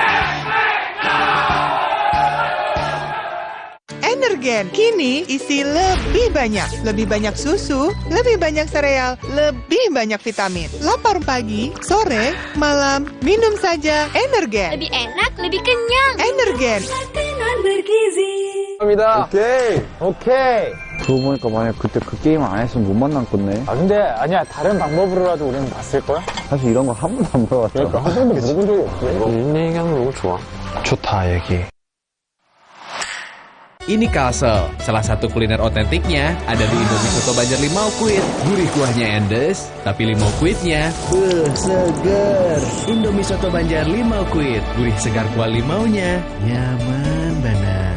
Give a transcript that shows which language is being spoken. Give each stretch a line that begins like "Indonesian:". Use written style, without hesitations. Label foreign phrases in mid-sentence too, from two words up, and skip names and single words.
Indonesian: Energen kini isi lebih banyak susu, lebih banyak sereal, lebih banyak vitamin. Lapar pagi, sore, malam, minum saja Energen. Lebih enak, lebih kenyang. Energen. Makanan bergizi. Oke.
Korean: 그러고 보니까 만약 그때 그 게임 안 했으면 못 만났겠네. 아 근데 아니야 다른 방법으로라도 우리는 봤을 거야? 사실 이런 거 한 번도 안 물어봤잖아. 그러니까 한 번도 물어본 적이 없어. 인 얘기하는 거 너무 좋아. 좋다 얘기.
Indonesian: Ini Kalsel, salah satu kuliner otentiknya ada di Indomie Soto Banjar Limau Kuit. Gurih kuahnya endes, tapi limau kuitnya seger. Indomie Soto Banjar Limau Kuit, gurih segar kuah limaunya, nyaman banget.